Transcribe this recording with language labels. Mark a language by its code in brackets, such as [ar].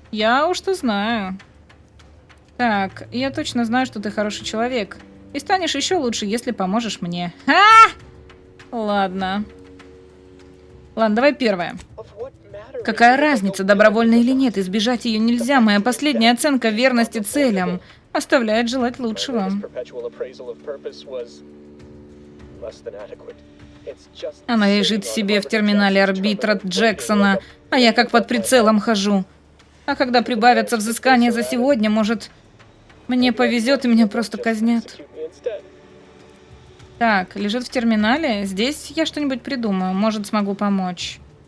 [ru] Я уж-то знаю. Так, я точно знаю, что ты хороший человек. И станешь еще лучше, если поможешь мне. Ладно. Ладно, давай первое. Какая разница, добровольно или нет, избежать ее нельзя. Моя последняя оценка верности целям. Оставляет желать лучшего. [en] This perpetual appraisal of purpose was less than adequate. It's just [ru] Она лежит себе в терминале арбитра Джексона, а я как под прицелом хожу. А когда прибавятся взыскания за сегодня, может, мне повезет и меня просто казнят. Так, лежит в терминале. Здесь я что-нибудь придумаю. Может, смогу помочь.